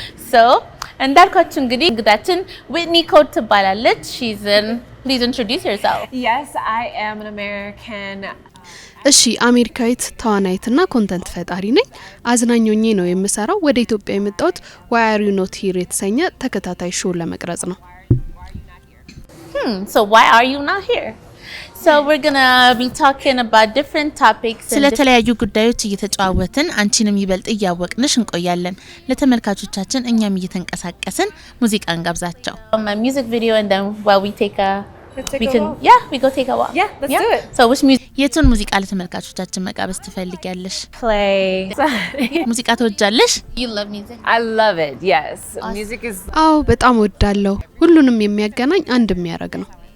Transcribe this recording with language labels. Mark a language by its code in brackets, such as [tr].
[am] So, እንዳልኳችሁ እንግዲህ እንግዳችን ዊትኒ ኮድ ትባላለች። [en] Please introduce yourself. Yes, I am an American. [am] እሺ አሜሪካዊት ተዋናይትና ኮንተንት ፈጣሪ ነኝ። አዝናኝ ሆኜ ነው የምሰራው። ወደ ኢትዮጵያ የመጣሁት Why Are You Not Here የተሰኘ ተከታታይ ሾው ለመቅረጽ ነው። [en] So why are you not here? So we're going to be talking about different topics. [am] ስለተለያዩ ጉዳዮች እየተጫወትን አንቺንም ይበልጥ እያወቅንሽ እንቆያለን። ለተመልካቾቻችን እኛም እየተንቀሳቀስን ሙዚቃ እንጋብዛቸው. [en] A music video and then while we take a we go take a walk. Yeah, let's do it. So which music? [am] የቱን ሙዚቃ ለተመልካቾቻችን መጋበዝ ትፈልጊያለሽ? [en] Play. [am] ሙዚቃ ትወጃለሽ? [en] You love music? I love it. Yes. Awesome. Music is [am] አዎ በጣም ወዳለሁ። ሁሉንም የሚያገናኝ አንድ የሚያደርግ ነው።